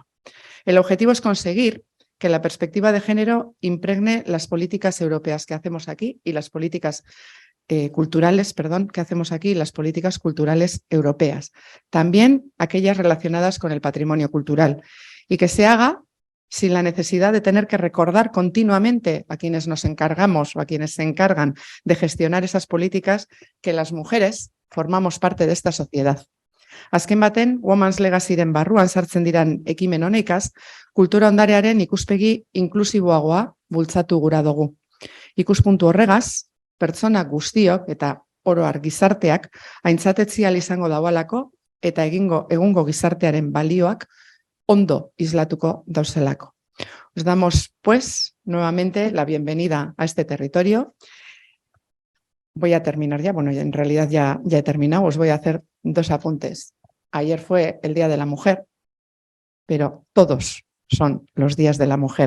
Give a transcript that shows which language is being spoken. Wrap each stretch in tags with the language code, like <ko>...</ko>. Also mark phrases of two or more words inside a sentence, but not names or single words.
<es>El objetivo es conseguir que la perspectiva de género impregne las políticas europeas que hacemos aquí y las políticas culturales, que hacemos aquí, las políticas culturales europeas. También aquellas relacionadas con el patrimonio cultural. Y que se haga sin la necesidad de tener que recordar continuamente a quienes nos encargamos o a quienes se encargan de gestionar esas políticas que las mujeres formamos parte de esta sociedad.</es> <eu>Azken baten, Women's Legacyren barruan sartzen diran ekimen honekaz, kultura ondarearen ikuspegi inklusiboagoa bultzatu gura dugu. Ikuspuntu horregaz, pertsona guztiok eta oro har gizarteak aintzatetzi ahal izango daualako eta egungo gizartearen balioak ondo islatuko dauzelako.</eu> <es>Os damos, pues, nuevamente la bienvenida a este territorio. Voy a terminar ya, bueno, en realidad ya he terminado, os voy a hacer 2 apuntes. Ayer fue el Día de la Mujer, pero todos son los días de la mujer.</es>